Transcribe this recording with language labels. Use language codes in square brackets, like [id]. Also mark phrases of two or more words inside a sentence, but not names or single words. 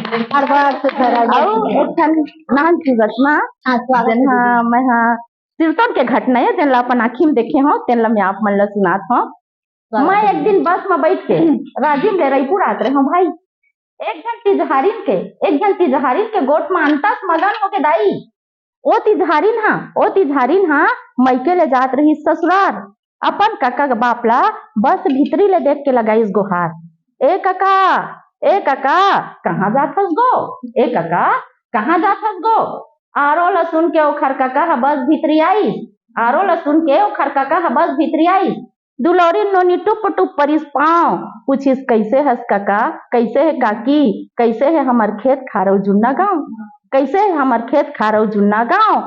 [hne] हर बार से और एक ठन नान घटना जन्हा मैं हा तिरतन के घटना है तेन ला अपन आँखी में देखे हो तेन ला मैं आप मन ला सुनात हो। मैं एक दिन बस में बैठ के राजिम ले रायपुर आत रहे हूँ भाई। एक जन तिजहारिन के गोट में अंतस मगन होके दाई ओ तिजहारिन हा मैके ले जात रही ससुराल। अपन काका के बाप ला बस भीतरी ले देख के लगाईस गोहार। ए काका कहाँ जात हस गो? ए काका कहाँ जात हस गो? आरो ला सुन के ओखर काका हा बस भीतरी आईस। आरो ला सुन के ओखर काका हा बस भीतरी आईस। दुलौरी नोनी टुप टुप परिस पाँव पूछिस कैसे हस काका, कैसे है काकी, कैसे है हमर खेत खारौ जुन्ना गाँव, कैसे है हमर खेत खारौ जुन्ना गाँव।